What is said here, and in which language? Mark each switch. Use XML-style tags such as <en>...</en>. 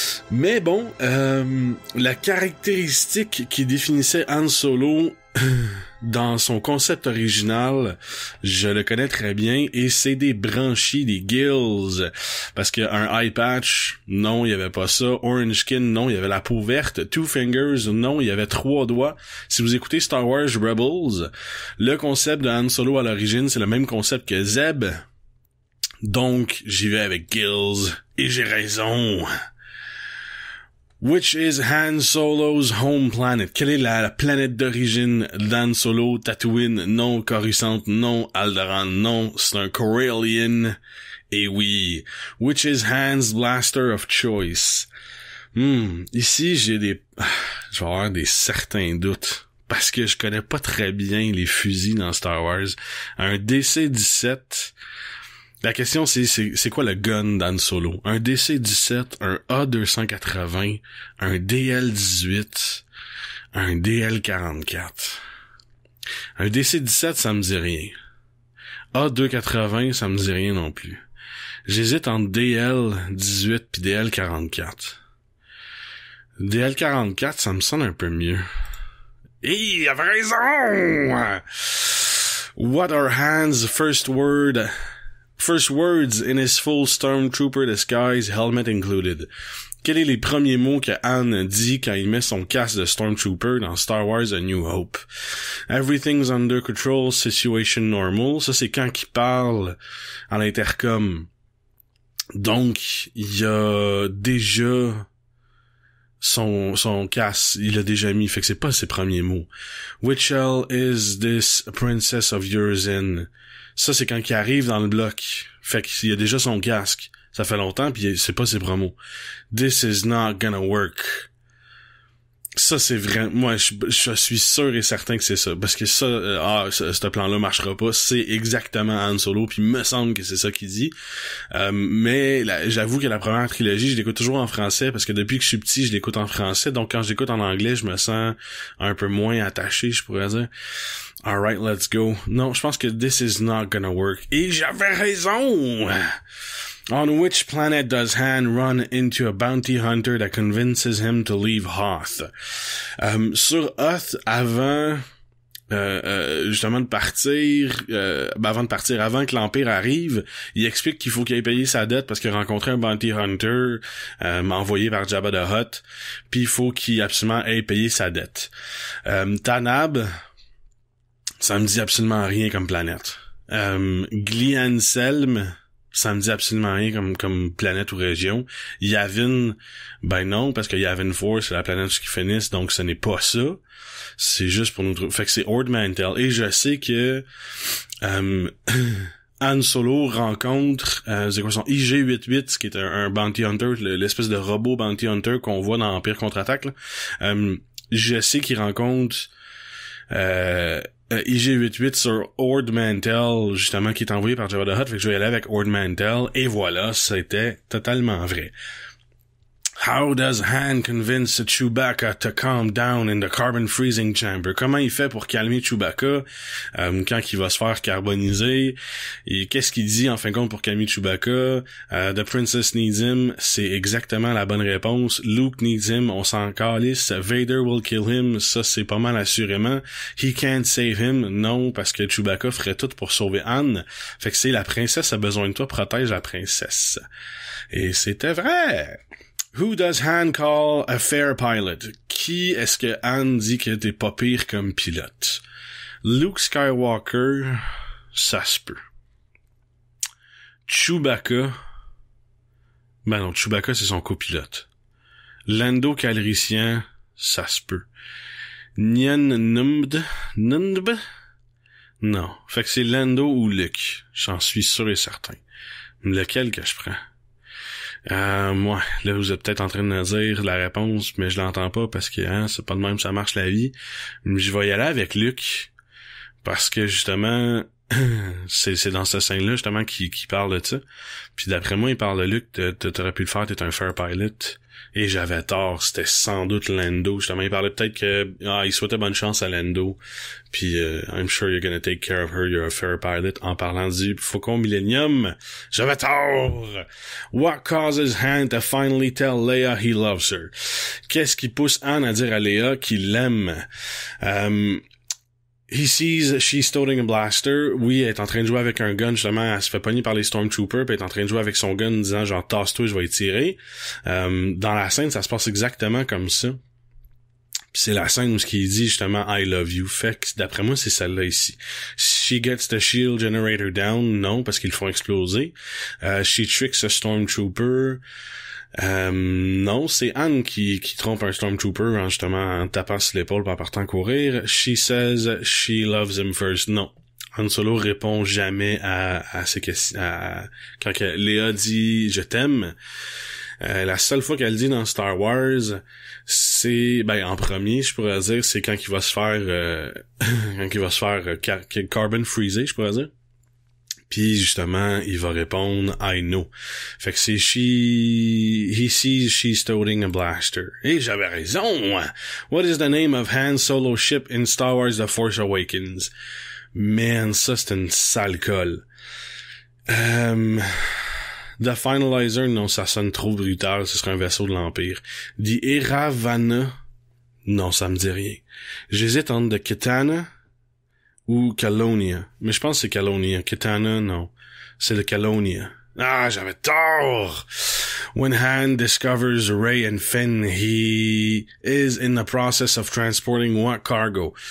<fr>Mais bon, la caractéristique qui définissait Han Solo dans son concept original, je le connais très bien, et c'est des branchies, des gills, parce qu'un eye patch, non, il y avait pas ça. Orange skin, non, il y avait la peau verte. Two fingers, non, il y avait 3 doigts. Si vous écoutez Star Wars Rebels, le concept de Han Solo à l'origine, c'est le même concept que Zeb. Donc, j'y vais avec gills, et j'ai raison.</fr> <en>Which is Han Solo's home planet?</en> <fr>Quelle est la planète d'origine d'Han Solo? Tatooine, non. Coruscant, non. Alderaan, non. C'est un Corellian. Et oui.</fr> <en>Which is Han's blaster of choice?</en> <fr>Ici, je vais avoir des certains doutes, parce que je connais pas très bien les fusils dans Star Wars. Un DC-17... La question, c'est quoi le gun d'Han Solo? Un DC-17, un A280, un DL-18, un DL-44. Un DC-17, ça me dit rien. A280, ça me dit rien non plus. J'hésite entre DL-18 pis DL-44. DL-44, ça me sonne un peu mieux. Il avait raison!</fr> <en>What are Han's first words in his full Stormtrooper disguise, helmet included?</en> <fr>Quels sont les premiers mots que Han dit quand il met son casque de Stormtrooper dans Star Wars A New Hope? Everything's under control, situation normal. Ça, c'est quand il parle à l'intercom. Donc, il y a déjà son casque, il l'a déjà mis, fait que c'est pas ses premiers mots.</fr> <en>Which hell is this princess of yours in?</en> <fr>Ça, c'est quand il arrive dans le bloc. Fait qu'il y a déjà son casque. Ça fait longtemps, puis c'est pas ses promos. This is not gonna work. Ça, c'est vrai. Moi, je suis sûr et certain que c'est ça. Parce que ça, ce plan-là marchera pas. C'est exactement Han Solo, puis me semble que c'est ça qu'il dit. Mais j'avoue que la première trilogie, je l'écoute toujours en français, parce que depuis que je suis petit, je l'écoute en français. Donc, quand je l'écoute en anglais, je me sens un peu moins attaché, je pourrais dire.</fr> <en>Alright, let's go. Non, je pense que this is not gonna work.</en> <fr>Et j'avais raison!</fr> <en>On which planet does Han run into a bounty hunter that convinces him to leave Hoth?</en> <fr>Sur Hoth, avant justement de partir, avant que l'Empire arrive, il explique qu'il faut qu'il aille payer sa dette parce qu'il a rencontré un bounty hunter envoyé par Jabba the Hutt, puis il faut qu'il absolument aille payer sa dette. Tanab, ça me dit absolument rien comme planète. Glianselm, ça me dit absolument rien comme planète ou région. Yavin, ben non, parce que Yavin 4, c'est la planète qui finisse, donc ce n'est pas ça. C'est juste pour nous trouver. Fait que c'est Ord Mantell. Et je sais que Han Solo rencontre c'est quoi son IG-88, qui est un bounty hunter, l'espèce de robot bounty hunter qu'on voit dans Empire Contre-Attaque, là. Je sais qu'il rencontre IG-88 sur Ord Mantell, justement, qui est envoyé par Jabba the Hutt, fait que je vais aller avec Ord Mantell, et voilà, c'était totalement vrai.</fr> <en>How does Han convince Chewbacca to calm down in the carbon freezing chamber?</en> <fr>Comment il fait pour calmer Chewbacca quand il va se faire carboniser? Et qu'est-ce qu'il dit en fin de compte pour calmer Chewbacca? The princess needs him. C'est exactement la bonne réponse. Luke needs him. On s'en calisse.</fr> <en>Vader will kill him. Ça, c'est pas mal assurément. He can't save him.</en> <fr>Non, parce que Chewbacca ferait tout pour sauver Han. Fait que c'est la princesse a besoin de toi, protège la princesse. Et c'était vrai!</fr> <en>Who does Han call a fair pilot?</en> <fr>Qui est-ce que Han dit que t'es pas pire comme pilote? Luke Skywalker, ça se peut. Chewbacca, ben non, Chewbacca c'est son copilote. Lando Calrissian, ça se peut. Nien Nunb? Non. Fait que c'est Lando ou Luke. J'en suis sûr et certain. Lequel que je prends? Moi, là, vous êtes peut-être en train de me dire la réponse, mais je l'entends pas parce que c'est pas de même ça marche la vie. Mais je vais y aller avec Luke parce que justement, c'est dans cette scène-là justement qui parle de ça. Puis d'après moi, il parle de Luke, t'aurais pu le faire, t'es un fair pilot. Et j'avais tort, c'était sans doute Lando. Justement, il parlait peut-être que il souhaitait bonne chance à Lando.</fr> <en>Puis I'm sure you're gonna take care of her, you're a fair pilot.</en> <fr>En parlant du Faucon Millennium, j'avais tort.</fr> <en>What causes Han to finally tell Leia he loves her?</en> <fr>Qu'est-ce qui pousse Han à dire à Leia qu'il l'aime?</fr> <en>He sees she's toting a blaster.</en> <fr>Oui, elle est en train de jouer avec un gun, justement, elle se fait pogner par les Stormtroopers, puis elle est en train de jouer avec son gun, disant genre tasse-toi, je vais y tirer. Dans la scène, ça se passe exactement comme ça. Puis c'est la scène où ce qu'il dit justement I love you. Fait que d'après moi, c'est celle-là ici. She gets the shield generator down, non, parce qu'ils le font exploser. She tricks a Stormtrooper. Non, c'est Anne qui trompe un Stormtrooper en justement en tapant sur l'épaule en partant courir.</fr> <en>She says she loves him first.</en> <fr>Non. Han Solo répond jamais à ces questions. Quand Léa dit je t'aime, la seule fois qu'elle dit dans Star Wars, c'est en premier, je pourrais dire, c'est quand il va se faire carbon freezer, je pourrais dire. Puis justement, il va répondre I know. Fait que c'est he sees she's toting a blaster. Et j'avais raison.</fr> <en>What is the name of Han Solo ship in Star Wars The Force Awakens?</en> <fr>Man, ça c'est une sale colle. The Finalizer, non, ça sonne trop brutal, ce serait un vaisseau de l'Empire. The Eravana, non, ça me dit rien. J'hésite entre The Kitana ou Calonia. Mais je pense que c'est Calonia. Kitana, non. C'est le Calonia. Ah, j'avais tort!</fr> <en>When Han discovers Rey and Finn, he is in the process of transporting what cargo?</en>